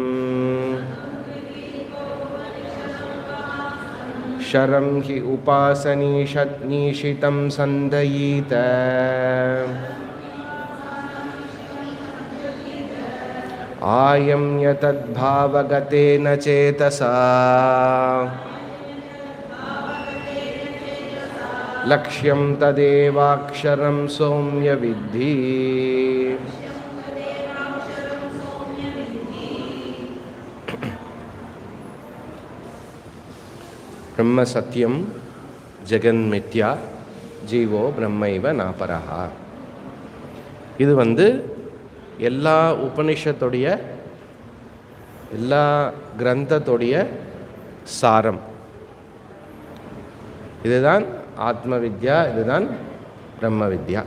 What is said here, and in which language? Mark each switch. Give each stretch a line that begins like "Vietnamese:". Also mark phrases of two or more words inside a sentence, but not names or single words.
Sanskrit: शरं हि उपासनीषितं सन्दयीत आयम्य तद्भावगतेन चेतसा लक्ष्यं तदेवाक्षरं सौम्य विद्धि। ब्रह्म सत्यम जगन्मिथ्या जीवो ब्रह्मैव नापरः।
Tamil: இது எல்லா உபனிஷத்துடைய எல்லா கிரந்தத்துடைய சாரம். இதுதான் ஆத்ம வித்யா, இதுதான் பிரம்ம வித்யா.